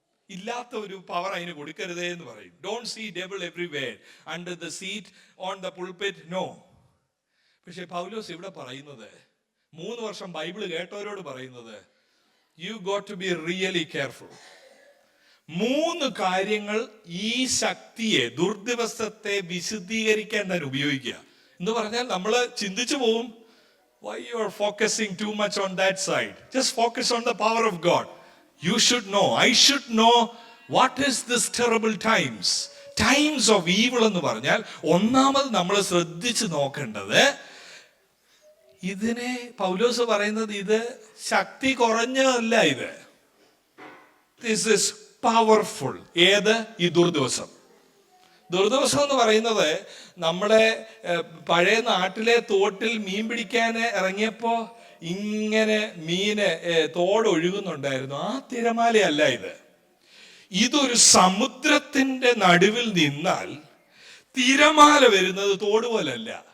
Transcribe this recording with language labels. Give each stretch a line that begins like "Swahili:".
Malayalam: ഇല്ലാത്ത ഒരു പവർ അതിന് കൊടുക്കരുതേ എന്ന് പറയും.
English: Don't see devil everywhere under the seat on the pulpit, no.
Malayalam: പക്ഷെ പൗലോസ് ഇവിടെ പറയുന്നത്, 3 വർഷം ബൈബിൾ കേട്ടവരോട് പറയുന്നത്,
English: you got to be really careful.
Malayalam: 3 കാര്യങ്ങൾ ഈ ശക്തിയെ, ദുർദിവസത്തെ വിശുദ്ധീകരിക്കാൻ തന്നെ ഉപയോഗിക്കുക. എന്ന് പറഞ്ഞാൽ നമ്മൾ ചിന്തിച്ചു പോവും,
English: why you are focusing too much on that side? Just focus on the power of God. You should know, I should know what is this terrible times of evil
Malayalam: എന്ന് പറഞ്ഞാൽ ഒന്നാമത് നമ്മൾ ശ്രദ്ധിച്ചു നോക്കേണ്ടത്, ഇതിനെ പൗലോസ് പറയുന്നത് ഇത് ശക്തി കുറഞ്ഞതല്ല,
English: this is powerful.
Malayalam: ഏത്? ഈ ദുർദിവസം എന്ന് പറയുന്നത് നമ്മുടെ പഴയ നാട്ടിലെ തോട്ടിൽ മീൻ പിടിക്കാൻ ഇറങ്ങിയപ്പോ ഇങ്ങനെ മീന് തോടൊഴുകുന്നുണ്ടായിരുന്നു. ആ തിരമാലയല്ല ഇതൊരു സമുദ്രത്തിന്റെ നടുവിൽ നിന്നാൽ തിരമാല വരുന്നത് തോട് പോലല്ല.